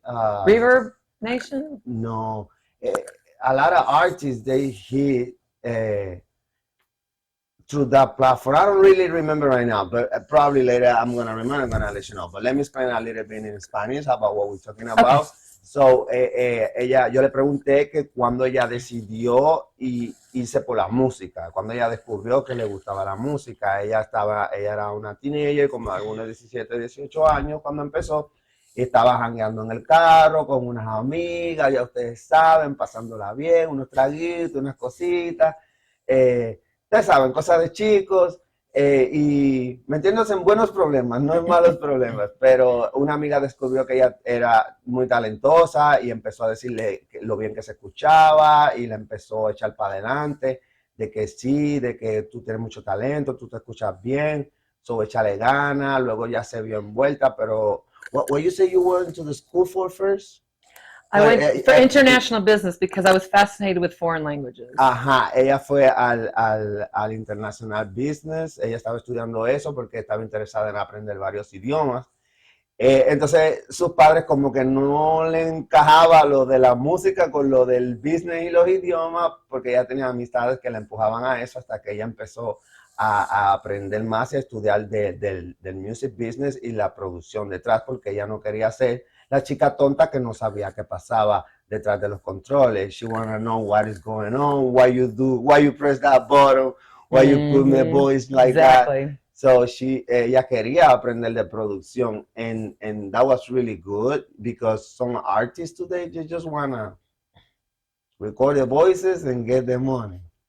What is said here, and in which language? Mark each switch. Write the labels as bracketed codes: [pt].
[en] Reverb Nation? No. A lot of artists, they hit through that platform. I don't really remember right now, but probably later I'm going to remember. I'm going to let you know. But let me explain a little bit in Spanish about what we're talking about. Okay. [es] So, yo le pregunté que cuando ella decidió irse por la música, cuando ella descubrió que le gustaba la música. Ella era una teenager, como algunos 17, 18 años cuando empezó, y estaba jangueando en el carro con unas amigas, ya ustedes saben, pasándola bien, unos traguitos, unas cositas, ustedes saben, cosas de chicos. Y metiéndose en buenos problemas, no en malos problemas, pero una amiga descubrió que ella era muy talentosa y empezó a decirle lo bien que se escuchaba, y le empezó a echar para adelante, de que sí, de que tú tienes mucho talento, tú te escuchas bien, so échale ganas. Luego ya se vio envuelta, pero [en] what you say you went to the school for first? I went for international business because I was fascinated with foreign languages. [es] Ajá, ella fue al International Business. Ella estaba estudiando eso porque estaba interesada en aprender varios idiomas. Entonces, sus padres como que no le encajaba lo de la música con lo del business y los idiomas, porque ella tenía amistades que la empujaban a eso, hasta que ella empezó a aprender más y a estudiar del music business y la producción detrás, porque ella no quería ser la chica tonta que no sabía qué pasaba detrás de los controles. [en] She wanted to know what is going on, why you press that button, why you put the voice like that. So [es] ella quería aprender de producción, [en] and that was really good, because some artists today, they just want to record their voices and get the money.